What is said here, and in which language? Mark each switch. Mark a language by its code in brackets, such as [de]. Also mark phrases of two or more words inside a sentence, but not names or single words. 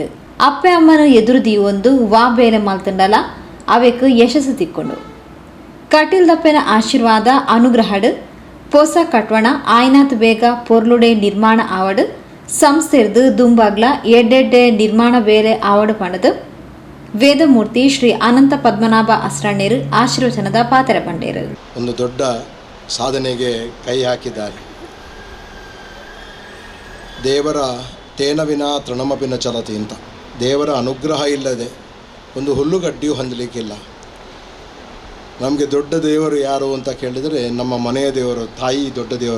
[tcy] ಅಪ್ಪೆ ಅಮ್ಮನ ಎದುರುದಿ ಒಂದು ವಾ ಬೇಲೆ ಮಲ್ತಂಡಲ ಅವಕ್ಕೆ ಯಶಸ್ಸು ತಿಕ್ಕೊಂಡು ಕಟೀಲ್ದಪ್ಪನ ಆಶೀರ್ವಾದ ಅನುಗ್ರಹಡ್ ಪೊಸ ಕಟ್ವಣ ಆಯ್ನಾತ್ ಬೇಗ ಪೊರ್ಲುಡೆ ನಿರ್ಮಾಣ ಆವಡ್ ಸಂಸ್ಥೆರ್ದು ದುಂಬಾಗ್ಲ ಎಡ್ಡೆಡ್ಡೆ ನಿರ್ಮಾಣ ಬೇಲೆ ಆವಡ್ ಪಣದು ವೇದಮೂರ್ತಿ ಶ್ರೀ ಅನಂತ ಪದ್ಮನಾಭ ಅಸ್ರಣ್ಯರು ಆಶೀರ್ವಚನದ ಪಾತ್ರ ಪಂಡೇರು. [kn] ಒಂದು ದೊಡ್ಡ ಸಾಧನೆಗೆ ಕೈ ಹಾಕಿದ್ದಾರೆ. ದೇವರ [sa] ತೇನವಿನ ತೃಣಮಪಿನ ಚಲತಿ [kn] ಅಂತ, ದೇವರ ಅನುಗ್ರಹ ಇಲ್ಲದೆ ಒಂದು ಹುಲ್ಲುಗಡ್ಡಿಯೂ ಹೊಂದಲಿಕ್ಕಿಲ್ಲ. ನಮಗೆ ದೊಡ್ಡ ದೇವರು ಯಾರು ಅಂತ ಕೇಳಿದರೆ ನಮ್ಮ ಮನೆಯ ದೇವರು, ತಾಯಿ ದೊಡ್ಡ ದೇವರು.